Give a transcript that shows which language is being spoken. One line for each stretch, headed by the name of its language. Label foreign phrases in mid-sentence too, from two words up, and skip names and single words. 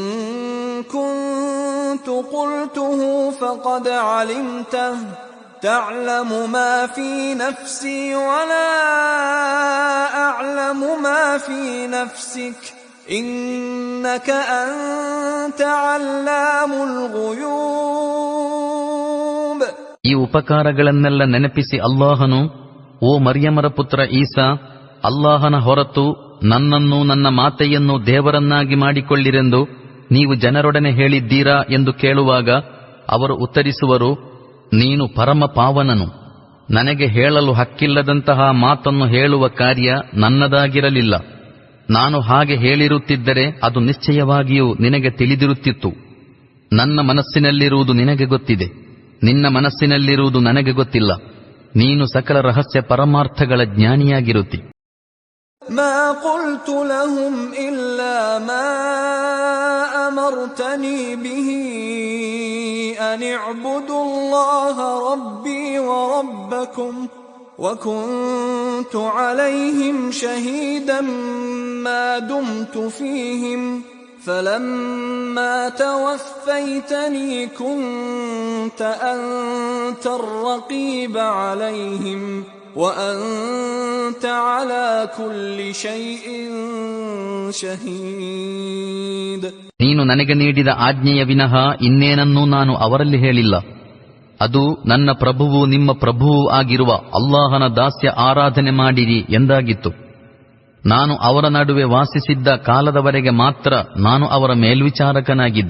Arabic: كُنتُ قُلْتُهُ فَقَدْ عَلِمْتَهُ تَعْلَمُ مَا فِي نَفْسِي وَلَا أَعْلَمُ مَا فِي نَفْسِكَ إِنَّكَ أَنْتَ عَلَّامُ الْغُيُوبِ.
Kannada: ಈ ಉಪಕಾರಗಳನ್ನೆಲ್ಲ ನೆನಪಿಸಿ ಅಲ್ಲಾಹನು, ಓ ಮರಿಯಮರ ಪುತ್ರ ಈಸಾ, ಅಲ್ಲಾಹನ ಹೊರತು ನನ್ನನ್ನು ನನ್ನ ಮಾತೆಯನ್ನು ದೇವರನ್ನಾಗಿ ಮಾಡಿಕೊಳ್ಳಿರೆಂದು ನೀವು ಜನರೊಡನೆ ಹೇಳಿದ್ದೀರಾ ಎಂದು ಕೇಳುವಾಗ ಅವರು ಉತ್ತರಿಸುವರು, ನೀನು ಪರಮ ಪಾವನನು. ನನಗೆ ಹೇಳಲು ಹಕ್ಕಿಲ್ಲದಂತಹ ಮಾತನ್ನು ಹೇಳುವ ಕಾರ್ಯ ನನ್ನದಾಗಿರಲಿಲ್ಲ. ನಾನು ಹಾಗೆ ಹೇಳಿರುತ್ತಿದ್ದರೆ ಅದು ನಿಶ್ಚಯವಾಗಿಯೂ ನಿನಗೆ ತಿಳಿದಿರುತ್ತಿತ್ತು. ನನ್ನ ಮನಸ್ಸಿನಲ್ಲಿರುವುದು ನಿನಗೆ ಗೊತ್ತಿದೆ, ನಿನ್ನ ಮನಸ್ಸಿನಲ್ಲಿರುವುದು ನನಗೆ ಗೊತ್ತಿಲ್ಲ. ನೀನು ಸಕಲ ರಹಸ್ಯ ಪರಮಾರ್ಥಗಳ ಜ್ಞಾನಿಯಾಗಿರುತ್ತಿ.
Arabic: ما قلت لهم إلا ما أمرتني به أن اعبدوا الله ربي وربكم وكنت عليهم شهيدا ما دمت فيهم فلما توفيتني كنت أنت الرقيب عليهم وأنت على كل شيء شهيد.
Kannada: ನೀನು ನನಗೆ ನೀಡಿದ ಆಜ್ಞೆಯ ವಿನಃ ಇನ್ನೇನನ್ನೂ ನಾನು ಅವರಲ್ಲಿ ಹೇಳಿಲ್ಲ. ಅದು ನನ್ನ ಪ್ರಭುವು ನಿಮ್ಮ ಪ್ರಭುವೂ ಆಗಿರುವ ಅಲ್ಲಾಹನ ದಾಸ್ಯ ಆರಾಧನೆ ಮಾಡಿರಿ ಎಂದಾಗಿತ್ತು. ನಾನು ಅವರ ನಡುವೆ ವಾಸಿಸಿದ್ದ ಕಾಲದವರೆಗೆ ಮಾತ್ರ ನಾನು ಅವರ ಮೇಲ್ವಿಚಾರಕನಾಗಿದ್ದೆ.